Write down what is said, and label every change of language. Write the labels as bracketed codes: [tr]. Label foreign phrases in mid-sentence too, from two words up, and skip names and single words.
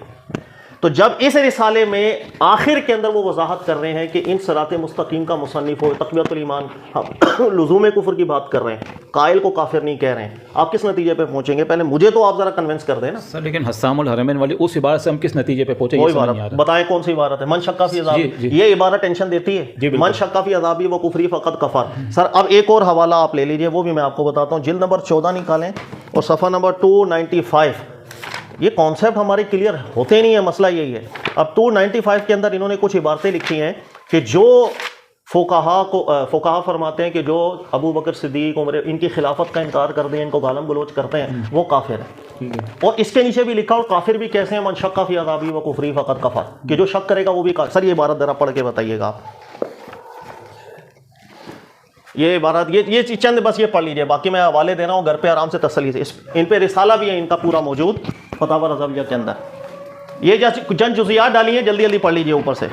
[ur] تو جب اس رسالے میں آخر کے اندر وہ وضاحت کر رہے ہیں کہ ان صراط مستقیم کا مصنف ہو، تقویۃ الایمان، لزوم کفر کی بات کر رہے ہیں، قائل کو کافر نہیں کہہ رہے ہیں، آپ کس نتیجے پہ پہنچیں گے؟ پہلے مجھے تو آپ ذرا کنونس کر دیں نا سر۔ لیکن حسام الحرمین والی اس عبارت سے ہم کس نتیجے پہ پہنچیں؟ وہ عبارت بتائیں کون سی عبارت ہے؟ [ar] من شک فی عذابی، [ur] یہ عبارت ٹینشن دیتی ہے، [ar] من شک فی عذابی و کفری فقط کفر۔ [ur] سر اب ایک اور حوالہ آپ لے لیجئے، وہ بھی میں آپ کو بتاتا ہوں، جلد نمبر 14 نکالیں اور صفحہ نمبر 295۔ یہ کانسیپٹ ہمارے کلیئر ہوتے نہیں ہے، مسئلہ یہی ہے۔ اب 295 کے اندر انہوں نے کچھ عبارتیں لکھی ہیں کہ جو فقہا فرماتے ہیں کہ جو ابو بکر صدیق، عمر، ان کی خلافت کا انکار کر دیں، ان کو گالم گلوچ کرتے ہیں، وہ کافر ہیں۔ اور اس کے نیچے بھی لکھا اور کافر بھی کیسے ہیں؟ [ar] من شک فی عذابی و کفری فقط کفر، [ur] کہ جو شک کرے گا وہ بھی کافر۔ سر یہ عبارت ذرا پڑھ کے بتائیے گا آپ، یہ عبارت، یہ چند بس یہ پڑھ لیجئے، باقی میں حوالے دے رہا ہوں، گھر پہ آرام سے تسلی سے، ان پہ رسالہ بھی ہے ان کا پورا موجود فتاوی رضویہ کے اندر۔ یہ چند جزیات ڈالی ہیں، جلدی جلدی پڑھ لیجئے اوپر سے۔